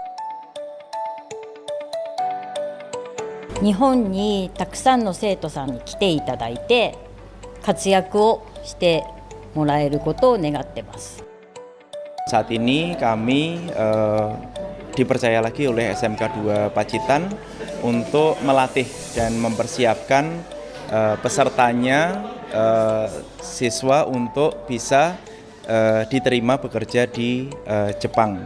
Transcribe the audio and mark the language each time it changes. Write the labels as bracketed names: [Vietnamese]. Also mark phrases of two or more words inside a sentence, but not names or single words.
[Japanese] 日本にたくさんの生徒さんに来ていただいて活躍をしてもらえることを願ってます。 [Indonesian] Saat ini kami dipercaya lagi oleh SMK 2 Pacitan untuk melatih dan mempersiapkan pesertanya, siswa untuk bisa diterima bekerja di Jepang.